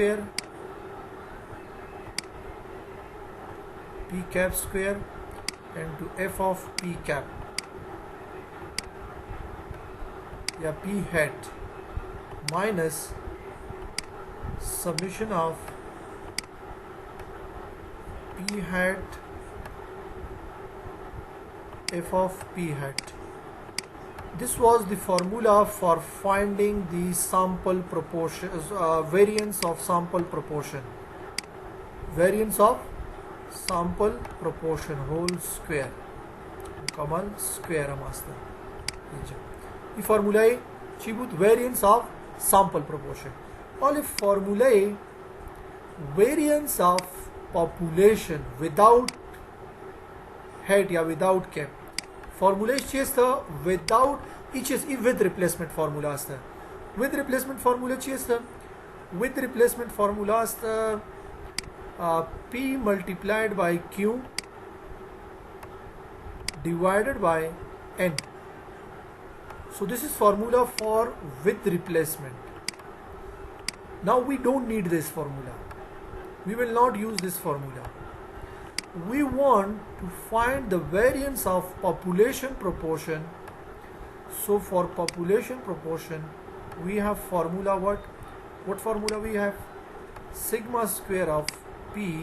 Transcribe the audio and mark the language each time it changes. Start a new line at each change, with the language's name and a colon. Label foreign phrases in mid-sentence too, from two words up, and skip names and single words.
English: square and to f of p cap या p hat minus summation of p hat f of p hat. This was the formula for finding the sample proportion variance of sample proportion whole square مکمل square
Persian: هم است این فرمولای چی بود
English: variance of sample proportion
Persian: ولی فرمولای
English: variance of population without head یا without cap
Persian: فرمولش چی است
English: without each is with replacement formula است with replacement formula
Persian: چی است
English: with replacement formula است p multiplied by q divided by n so this is formula for with replacement now we don't need this formula we will not use this formula we want to find the variance of population proportion so for population proportion we have formula what formula we have sigma square of p